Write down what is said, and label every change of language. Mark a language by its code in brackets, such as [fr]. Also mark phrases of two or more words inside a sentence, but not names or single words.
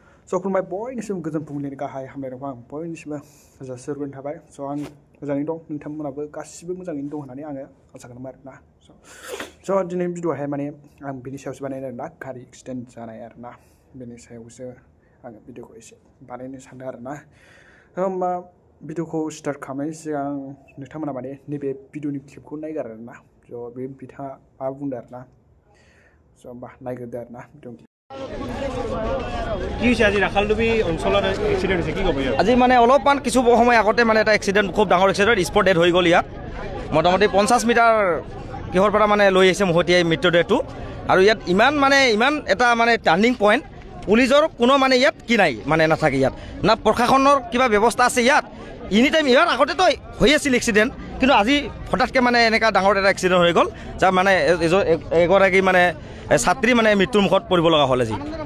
[brx] स' खुलुमबाय बयनिसिम गोजोन फुंबिलिनि गाहाय हामलायनायखौ आं बयनिसिमबो जासिहरग्रोनाय थाबाय स' आं मोजाङैनो दं नोंथांमोनाबो गासिबो मोजाङैनो दं होननानै आङो आसा खालामो आरोना स' दिनै भिडिअ'आवहाय माने आं बिनि सायावसो बानायदों आरोना गारि एक्सिडेन्ट जानाय आरोना बेनि सायावसो आङो भिडिअ'खौ एसे बानायनो सानदों आरोना होमबा भिडिअ'खौ स्टार्ट खालामनायनि सिगां नोंथांमोना माने नैबे भिडिअ'नि क्लिपखौ नायगार आरोना स' बे बिथाङा मा बुंदों आरोना स' होमबा नायग्रोदो आरोना भिडिअ'नि [as] কি হৈছে আজি ৰাখালডুবি অঞ্চলত এক্সিডেণ্ট হৈছে কি ক'ব ইয়াত আজি মানে অলপমান কিছু সময় আগতে মানে এটা এক্সিডেণ্ট খুব ডাঙৰ এক্সিডেণ্ট [en] spot death [as] হৈ গ'ল ইয়াত মোটামুটি 50 মিটাৰ কিহৰ পৰা মানে লৈ আহিছে মহতিয়াই মৃতদেহটো আৰু ইয়াত ইমান এটা মানে [en] turning point [as] পুলিচৰ কোনো মানে ইয়াত কি নাই মানে নাথাকে ইয়াত না প্ৰশাসনৰ কিবা ব্যৱস্থা আছে ইয়াত [en] any time [as] ইয়াৰ আগতেতো হৈ আছিল এক্সিডেণ্ট কিন্তু আজি হঠাৎকৈ মানে এনেকুৱা ডাঙৰ এটা এক্সিডেণ্ট হৈ গ'ল যাৰ মানে এগৰাকী মানে ছাত্ৰী মানে মৃত্যুৰ মুখত পৰিব লগা হ'ল আজি